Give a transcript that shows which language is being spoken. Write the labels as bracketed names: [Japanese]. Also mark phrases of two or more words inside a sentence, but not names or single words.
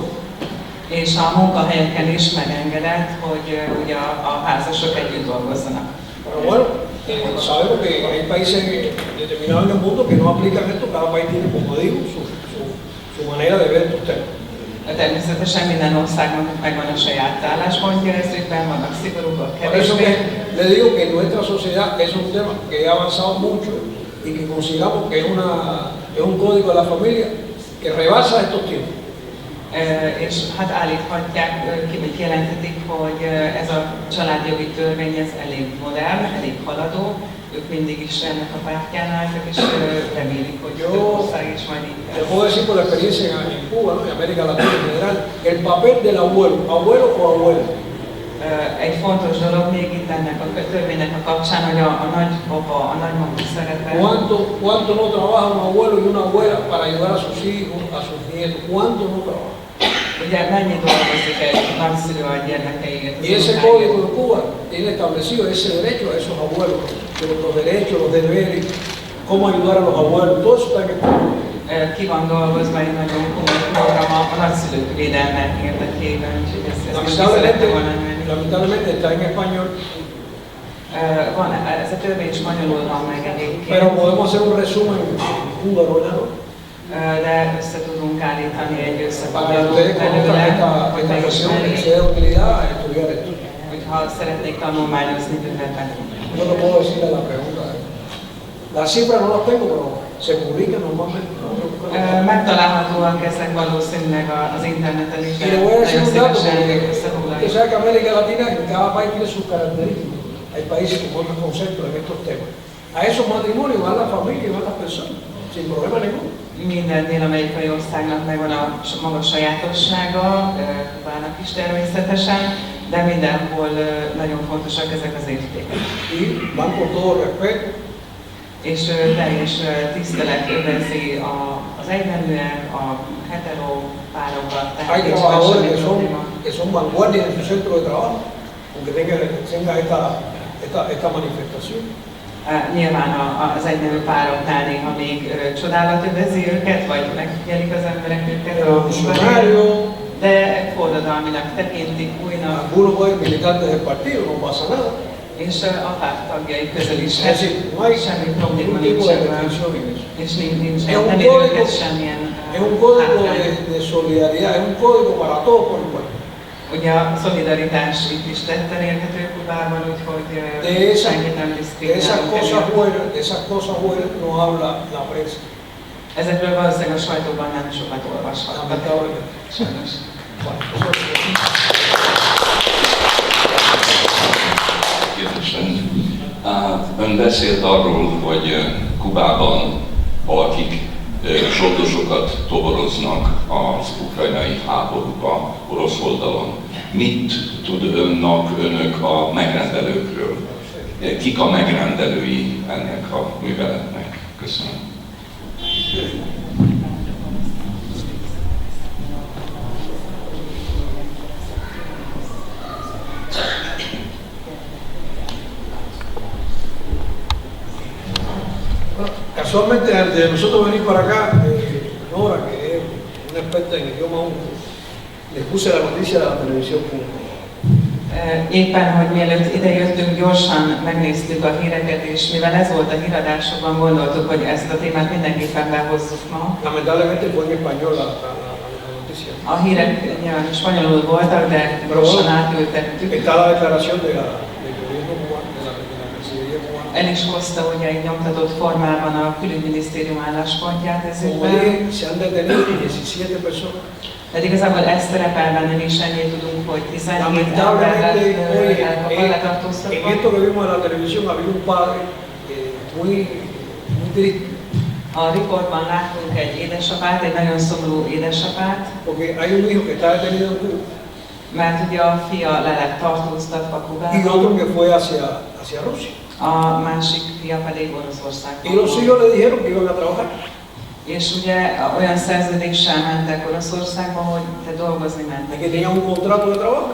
[Hungarian] És a munkahelyeken is megengedett, hogy ugye a házasok együtt dolgozzanak. [Spanish] Pero bueno, sabemos que hay países determinados en el mundo que no aplican esto, cada país tiene, como digo, su manera de ver estos temas. [Hungarian] Természetesen minden országnak megvan a saját álláspontja ezekben, vannak szigorúbbak, [Spanish] Por eso [Hungarian] kevésbé. [Spanish] que le digo que en nuestra sociedad es un tema que ha avanzado mucho y que consideramos que es un código de la familia que rebasa estos tiempos. [Hungarian] És hát állíthatják, kijelenthetik, hogy ez a családjogi törvény ez elég modern, elég haladó. Ők mindig is ennek a pártján álltak, és remélik, hogy több ország is majd így [Spanish] Te puedo decir por la experiencia en Cuba, ¿no? Y América Latina en general, el papel del abuelo, abuelo o abuela. [Hungarian] Egy fontos dolog még itt ennek a törvénynek a kapcsán, hogy a nagypapa, a nagymama szerepe. [Spanish] ¿Cuánto no trabaja un abuelo y una abuela para ayudar a sus hijos, a sus nietos? ¿Cuánto no trabaja? [Hungarian] Ugye mennyi dolgozik egy nagyszülő a gyermekeiért? [Spanish] Y ese código de Cuba tiene establecido ese derecho a esos abuelos, los derechos, los deberes, cómo ayudar a los abuelos, todo eso está en el código. [Hungarian] Ki van dolgozva egy nagyon komoly program a nagyszülők védelme érdekében, úgyhogy ezt is szerettem volna menni. [Spanish] Lamentablemente está en español. [Hungarian] Van, ez a törvény spanyolul van meg egyébként. [Spanish] Pero podemos hacer un resumen húngaro, ¿no? [Hungarian] De össze tudunk állítani egy [Spanish] Para que [Hungarian] összefoglalót [Spanish] ustedes conozcan [Hungarian] belőle, [Spanish] esta [Hungarian] hogy [Spanish] versión que [Hungarian] megismerjék, [Spanish] sea de utilidad a estudiar esto. [Hungarian] hogyha szeretnék tanulmányozni bővebben. [Spanish] No lo puedo decir a la pregunta. Las cifras no las tengo, pero se publican normalmente. [Hungarian] Megtalálhatóak ezek valószínűleg az interneten is, [Spanish] Y le voy a decir [Hungarian] nagyon [Spanish] un dato, [Hungarian] szívesen [Spanish] porque usted [Hungarian] összefoglaljuk. [Spanish] sabe que América Latina, en cada país tiene sus características. Hay países con otros conceptos en estos temas. A esos matrimonios van las familias, van las personas, sin problema ninguno. [Hungarian] Minden dél-amerikai országnak megvan a maga sajátossága, Kubának is természetesen, de mindenhol nagyon fontosak ezek az értékek. [Spanish] Y van con todo respeto. [Hungarian] És teljes tisztelet övezi az egyneműek, a hetero párokat, [Spanish] Hay [Hungarian] nincs [Spanish] trabajadores [Hungarian] semmi probléma. [Spanish] que son vanguardia en su centro de trabajo, aunque tenga esta manifestación. [Hungarian] Nyilván az egynemű pároknál néha még csodálat övezi őket, vagy megfigyelik az emberek őket a munkahelyeken, de forradalminak tekintik, újnak, [Spanish] Algunos pueden militantes del partido, no pasa nada. [Hungarian] és a párt tagjai közül is [Spanish] Es decir, no hay [Hungarian] semmi probléma [Spanish] ningún tipo [Hungarian] nincs [Spanish] de [Hungarian] ebben, [Spanish] restricción en eso. [Hungarian] és nincs, [Spanish] Es un [Hungarian] nem [Spanish] código, [Hungarian] ér őket semmilyen [Spanish] es un código [Hungarian] hátrány. [Spanish] de solidaridad, es un código para todos por igual. [Hungarian] Ugye a szolidaritás itt is tetten érhető Kubában, úgyhogy senkit nem [Spanish] De esas [Hungarian] diszkriminálunk. [Spanish] esas cosas buenas no habla la prensa. [Hungarian] Ezekről valószínűleg a sajtóban nem sokat olvashatnak. [Spanish] Lamentablemente. [Hungarian] Sajnos. [Spanish] Bueno, eso es. [Hungarian] Kérdésem. Ön beszélt arról, hogy Kubában valakik zsoldosokat toboroznak az ukrajnai háborúba orosz oldalon. Mit tudnak önök a megrendelőkről? Kik a megrendelői ennek a műveletnek? Köszönöm. [Spanish] Casualmente, antes de nosotros venir para acá, Nora, que es una experta en idioma húngaro, les puse la noticia de la televisión pública. [Hungarian] Éppen, hogy mielőtt idejöttünk, gyorsan megnéztük a híreket, és mivel ez volt a híradásokban, gondoltuk, hogy ezt a témát mindenképpen behozzuk ma. [Spanish] Lamentablemente fue en español la noticia. [Hungarian] A hírek nyilván spanyolul voltak, de gyorsan átültettük. [Spanish] Está la declaración del gobierno cubano, de la Cancillería cubana. [Hungarian] El is hozta ugye egy nyomtatott formában a külügyminisztérium álláspontját ez [Spanish] Como [Hungarian] ügyben. [Spanish] dije, se han detenido 17 personas. [Hungarian] Tehát igazából ezt szerepel benne, mi is ennyit tudunk, hogy 17 [Spanish] Lamentablemente, [Hungarian] embert [Spanish] en [Hungarian] letartóztatva. [Spanish] esto que vimos en la televisión había un padre muy triste, [Hungarian] A riportban láttunk egy édesapát, egy nagyon szomorú édesapát, [Spanish] porque hay un hijo que está detenido en Cuba [Hungarian] mert ugye a fia le lett tartóztatva [Spanish] y [Hungarian] Kubában, [Spanish] otro que fue hacia Rusia. [Hungarian] a másik fia pedig Oroszországban. [Spanish] Y los hijos le dijeron que iban a trabajar. [Hungarian] És ugye olyan szerződéssel mentek Oroszországba, hogy te dolgozni [Spanish] Y [Hungarian] mentek. [Spanish] que tenían un contrato de trabajo.